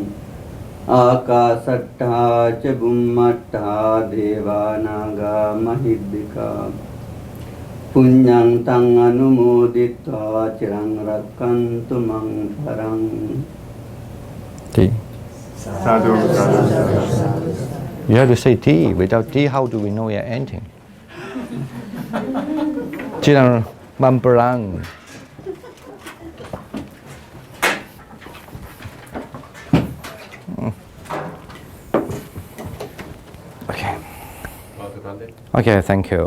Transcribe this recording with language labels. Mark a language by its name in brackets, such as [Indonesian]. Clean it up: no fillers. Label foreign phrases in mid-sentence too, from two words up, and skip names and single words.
[Pali] Akasattha ca bummattha devanaga mahittvika punyang tang anumoditva cirang rakkantu mang parang. Sadhu, sadhu, sadhu. [English] You have to say T. Without T, how do we know you're ending? [Pali] Cirang mamparang. [English] Okay, thank you.